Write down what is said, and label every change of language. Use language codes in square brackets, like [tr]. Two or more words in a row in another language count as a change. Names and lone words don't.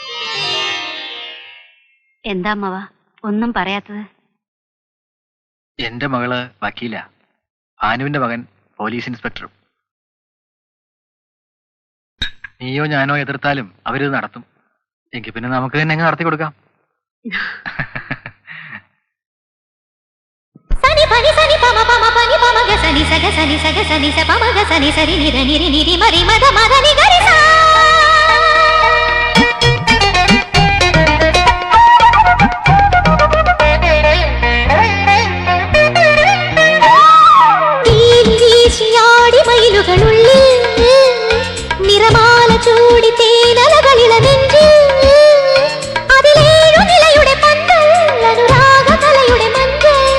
[ml] എന്താ അമ്മവ ഒന്നും പറയാത്തത്? എന്റെ മകള് വക്കീല, ഭാനുവിന്റെ മകൻ പോലീസ് ഇൻസ്പെക്ടറും. നീയോ ഞാനോ എതിർത്താലും അവരിത് നടത്തും. എങ്കിൽ പിന്നെ നമുക്ക് തന്നെ അങ്ങ് നടത്തി കൊടുക്കാം. సని పని సని పమ పమ పని పమ గ సని సగ సని సగ సని స పమ గ సని సరి నిర నిరి నిరి మరి మద మద ని గరి సా തീശിയാടി മയിലുകളുള്ളിൽ നിറമാല ചൂടി തേനലകളില നെഞ്ചിൽ അതിലേഴു നിലയുടെ പന്തൽ അനുരാഗ കലയുടെ മഞ്ചൽ